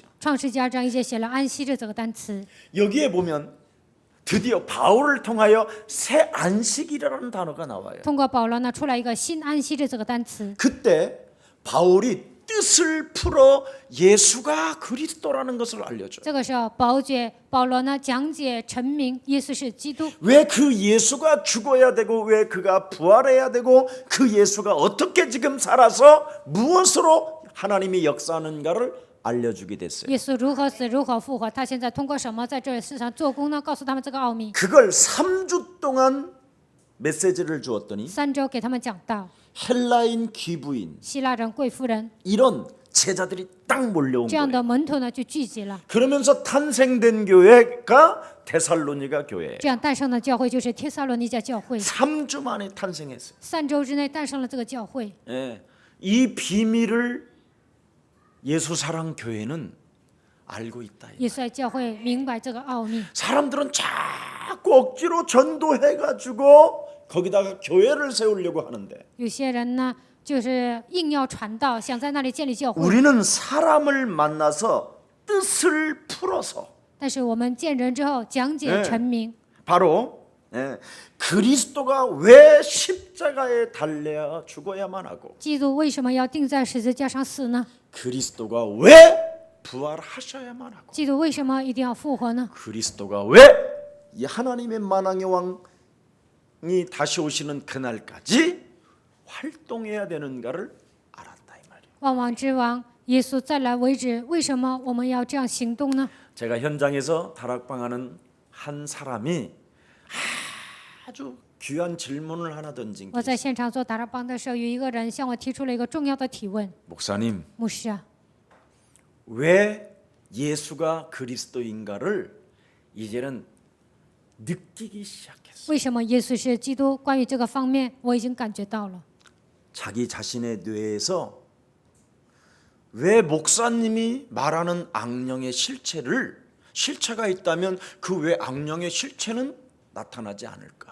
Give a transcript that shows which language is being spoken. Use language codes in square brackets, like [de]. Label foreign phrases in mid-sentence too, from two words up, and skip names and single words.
[zh] 创世纪2章1节写了安息日这个单词。 [ko] 여기에 보면 드디어 바울을 통하여 새 안식일이라는 단어가 나와요. [zh] 通过保罗呢，出来一个新安息日这个单词。 [ko] 그때 바울이 뜻을 풀어 예수가 그리스도라는 것을 알려줘요. [zh] 这个时候，保罗呢讲解陈明耶稣是基督。 [ko] 왜 그 예수가 죽어야 되고 왜 그가 부활해야 되고 그 예수가 어떻게 지금 살아서 무엇으로 하나님이 역사하는가를 알려주게 됐어요. [zh] 耶稣如何死，如何复活，他现在通过什么在这世上做工呢？告诉他们这个奥秘。 [ko] 그걸 3주 동안 메시지를 주었더니 [zh] 3周给他们讲道， [ko] 헬라인 귀부인 [zh] 希腊人、贵妇人 [ko] 이런 제자들이 딱 몰려온 [zh] 这样 [ko] 거예요. [zh] 的门徒呢就聚集了， [ko] 그러면서 탄생된 교회가 데살로니가 교회예요. [zh] 这样诞生的教会就是帖撒罗尼迦教会。 [ko] 3주 만에 탄생했어요. [zh] 3周之内诞生了这个教会， [ko] 예, 이 비밀을 예수 사랑 교회는 알고 있다. [zh] 耶稣爱教会明白这个奥秘。 [ko] 사람들은 자꾸 억지로 전도해가지고 거기다가 교회를 세우려고 하는데 [zh] 有些人呢就是硬要传道，想在那里建立教会， [ko] 우리는 사람을 만나서 뜻을 풀어서 [zh] 但是我们见人之后讲解 [ko] 네 [zh] 陈明， [ko] 바로 그리스도가 왜 십자가에 달려 죽어야만 하고 [zh] 基督为什么要钉在十字架上死呢？ [ko] 그리스도가 왜 부활하셔야만 하고 [zh] 基督为什么一定要复活呢？ [ko] 그리스도가 왜 이 하나님의 만왕의 왕이 다시 오시는 그날까지 활동해야 되는가를 알았다 이 말이에요. [zh] 万王之王耶稣再来为止，为什么我们要这样行动呢？ [ko] 제가 현장에서 다락방하는 한 사람이 아주 귀한 질문을 하나 던진 게 [zh] 我在 [ko] 있어요. [zh] 现场做达拉邦的时候，有一个人向我提出了一个重要的提问： [ko] 목사님, [zh] 牧师啊， [ko] 왜 예수가 그리스도인가를 이제는 느끼기 시작했어요. [zh] 为什么耶稣是基督？关于这个方面，我已经感觉到了。 [ko] 자기 자신의 뇌에서 왜 목사님이 말하는 악령의 실체가 있다면 그 왜 악령의 실체는 나타나지 않을까?